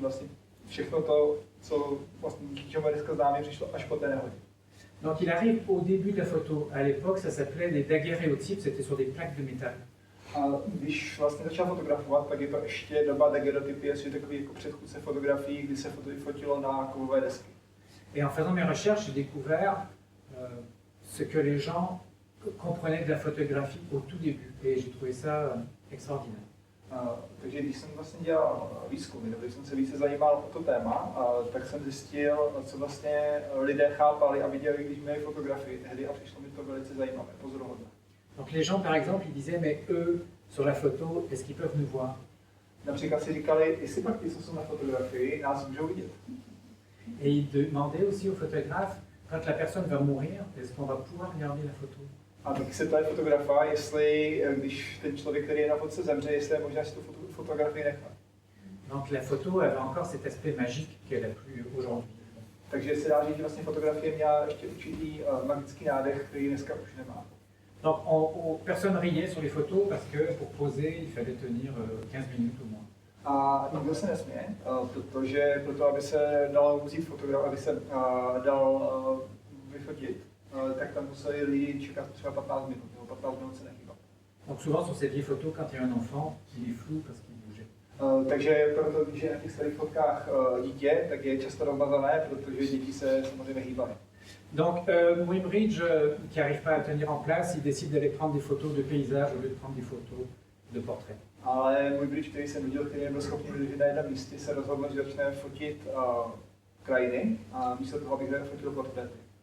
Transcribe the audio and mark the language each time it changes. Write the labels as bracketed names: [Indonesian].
[Czech] Vlastně všechno to, co vlastně díky čemu je dneska známé, přišlo až po té nehodě. [French] Donc il arrive au début de la photo. À l'époque, ça s'appelait des daguerréotypes, c'était sur des plaques de métal. [Czech] A když vlastně začal fotografovat, tak je to ještě doba daguerreotypie, což je takový jako předchůdce fotografií, kdy se fotilo na kovové desky. [French] Et en faisant mes recherches, j'ai découvert ce que les gens comprenaient de la photographie au tout début. Et j'ai trouvé ça extraordinaire. [Czech] Takže když jsem vlastně dělal výzkumy, když jsem se více zajímal o to téma, tak jsem zjistil, co vlastně lidé chápali a viděli, když měli fotografii tehdy a přišlo mi to velice zajímavé, pozoruhodné. [French] Donc les gens, par exemple, ils disaient, mais eux, sur la photo, est-ce qu'ils peuvent nous voir? [Czech] Například si říkali, jestli pak ty, co jsou na fotografii, nás můžou vidět. [French] Et ils demandaient aussi au photographe, quand la personne va mourir, est-ce qu'on va pouvoir regarder la photo? [Czech] A taky se ptali fotografa, jestli, když ten člověk, který je na fotce, zemře, jestli je možné si tu fotografii nechat. [French] Donc la photo avait encore cet aspect magique qu'elle a plus aujourd'hui. [Czech] Takže se dá říct, že vlastně fotografie měla ještě určitý magický nádech, který dneska už nemá. [French] Donc personne riait sur les photos parce que pour poser, il fallait tenir 15 minutes au moins. [Czech] A nikdo se nesměje, protože proto, aby se dal vzít fotograf, aby se dal vyfotit, tak tam museli lidi čekat třeba 15 minut, nebo 15 minut se nehýbat. [French] Donc souvent sur ces vieilles photos, quand il y a un enfant, il est flou parce qu'il bougeait. [Czech] Takže proto, když je na těch starých fotkách dítě, tak je často rozmazané, protože děti se samozřejmě hýbají. [French] Donc Muybridge, qui n'arrive pas à tenir en place, il décide d'aller prendre des photos de paysages au lieu de prendre des photos de portraits. [Czech] Ale Muybridge, který se nudil, který nebyl schopný vydržet na jednom místě, se rozhodl, že začne fotit krajiny a místo toho, aby fotil portréty.